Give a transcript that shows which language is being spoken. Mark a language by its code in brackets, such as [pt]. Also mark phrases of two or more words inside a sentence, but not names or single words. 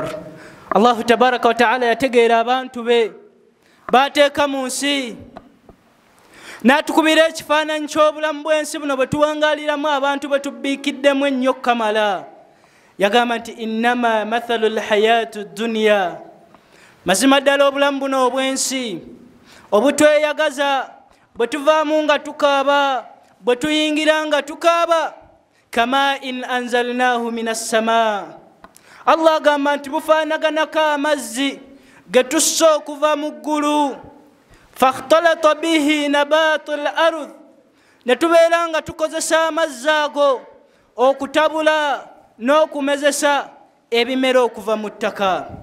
[lg] Allahu tabaraka wa taala yategeera abantu be bateeka mu nsi, n'atukubira ekifaananyi ky'obulamu bw'ensi buno bwe tuwangaaliramu abantu bwe tubbiikiddemu ennyo kamala. Yagamba nti [ar] إنما مثل الحياة الدنيا, [lg] mazima ddala obulamu buno obw'ensi obutweyagaza, bwe tuvaamu nga tukaaba, bwe tuyingira nga tukaaba, [ar] كماء أنزلناه من السماء. [lg] Allah agamba nti bufaanaganako amazzi ge tussa okuva mu ggulu, [ar] فاختلط به نبات الأرض, [lg] ne tubeera nga tukozesa amazzi ago okutabula n'okumezesa ebimera okuva mu ttaka.